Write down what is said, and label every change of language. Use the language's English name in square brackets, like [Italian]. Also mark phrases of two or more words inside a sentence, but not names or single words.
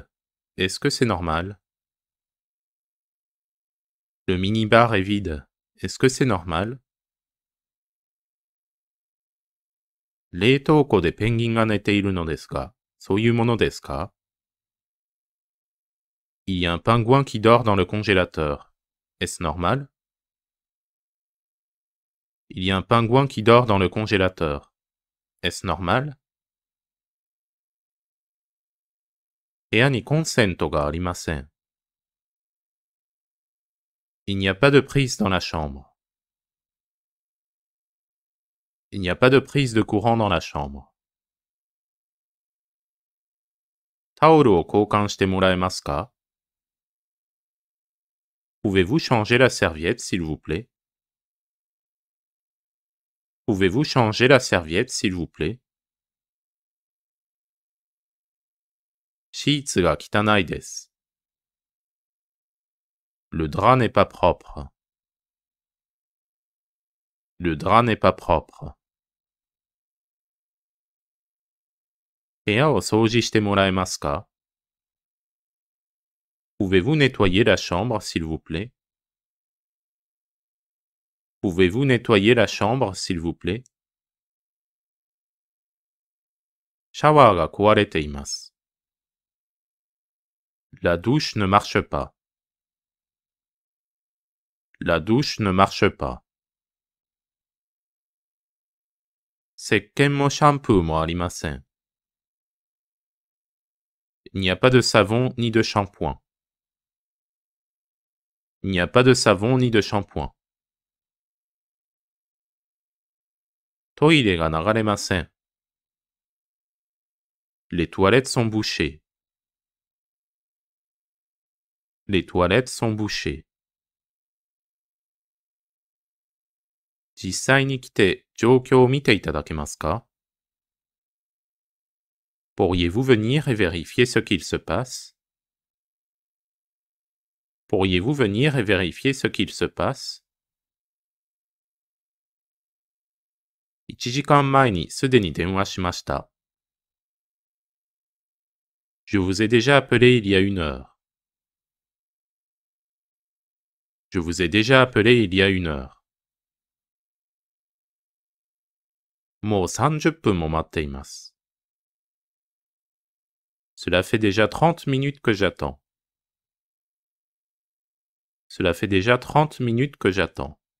[French] Est-ce que c'est normal? Le minibar est vide. Est-ce que c'est normal? [Japanese] 冷凍庫でペンギンが寝ているのですが、そういうものですか [French] Il y a un pingouin qui dort dans le congélateur. Est-ce normal? Il y a un pingouin qui dort dans le congélateur. Est-ce normal? [Japanese] 部屋にコンセントがありません。 [French] Il n'y a pas de prise dans la chambre. Il n'y a pas de prise de courant dans la chambre. [Japanese] タオルを交換してもらえますか [French] Pouvez-vous changer la serviette, s'il vous plaît? Pouvez-vous changer la serviette, s'il vous plaît? [Japanese] シーツが汚いです。 [French] Le drap n'est pas propre. Le drap n'est pas propre. [Japanese] 部屋を掃除してもらえますか [French] Pouvez-vous nettoyer la chambre, s'il vous plaît? Pouvez-vous nettoyer la chambre, s'il vous plaît? [Japanese] シャワーが壊れています。 [French] La douche ne marche pas. La douche ne marche pas. [Japanese] 石鹸もシャンプーもありません。 [French] Il n'y a pas de savon ni de shampoing. Il n'y a pas de savon ni de shampoing. [Japanese] トイレが流れません。 [French] Les toilettes sont bouchées. Les toilettes sont bouchées. [Japanese] 実際に来て状況を見ていただけますか [French] Pourriez-vous venir et vérifier ce qu'il se passe? Pourriez-vous venir et vérifier ce qu'il se passe? [Japanese] 1 時間前にすでに電話しました。 [French] Je vous ai déjà appelé il y a 1 heure. Je vous ai déjà appelé il y a 1 heure. [Japanese] もう30分も待っています。 [French] Cela fait déjà 30 minutes que j'attends. Cela fait déjà 30 minutes que j'attends.